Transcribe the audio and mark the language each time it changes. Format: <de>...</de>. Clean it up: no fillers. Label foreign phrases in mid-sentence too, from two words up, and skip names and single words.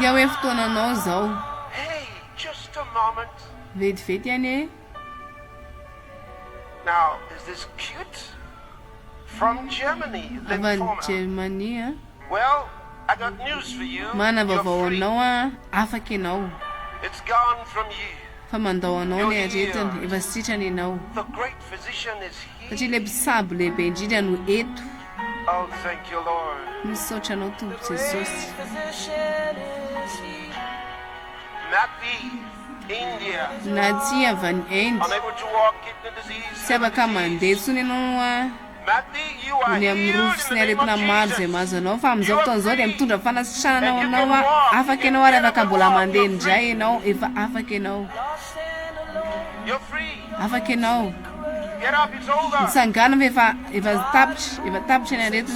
<mg>Jau e fotoananao zao.</mg> <en>Hey, just a moment.</en> <mg>Vetivety ane.</mg> <en>Now, is this cute? from Germany, lymphoma. Germany. Well, I got news for you.</en> <mg>Mana</mg> <en>You're</en> <mg>vavao</mg> <en>free.</en> <mg>anao afa kenao.</mg> <en>It's gone from you.</en> <mg>Fa mandao anao ny aretiny efa sitrany ianao.</mg> <en>The great physician is here.</en> <mg>Satria le mpisabo lehibe indrindra no eto.</mg> <en>Oh, thank you, Lord.</en> <mg>Misaotra anao Tompo Jesosy.</mg> <en>Napi, India.</en> <mg>Naty avy any Inde.</mg> <en>Unable to walk, kidney disease.</en> <mg>Tsy afaka mandeha tsony ianao a. Ny amin'ny rofo sy ny aretina maro izay mahazo anao fa amin'izao fotoan'izao dia mitondra fanasitranana anao a. Afaka ianao ary afaka mbola mandeha indray ianao efa afaka ianao. Afaka ianao. Mitsangana fa efa tapitra ny aretina.</mg>